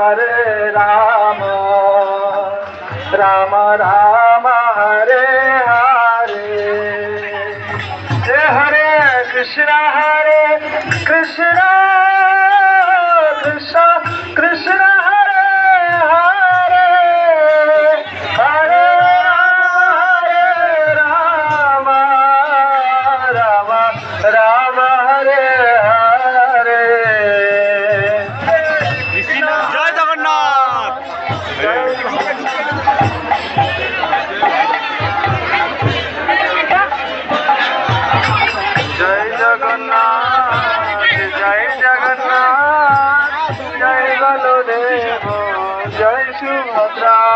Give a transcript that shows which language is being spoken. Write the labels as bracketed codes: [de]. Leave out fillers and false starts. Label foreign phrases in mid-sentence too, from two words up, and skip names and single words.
[sa] Rama Rama Hare Hare Hare Krishna Krishna Krishna Krishna Hare Hare Hare Rama Rama Rama Hare Hare [bn] জয় জগন্নাথ। জয় জগন্নাথ জয় জগন্নাথ জয় বলদেব জয় সুভদ্রা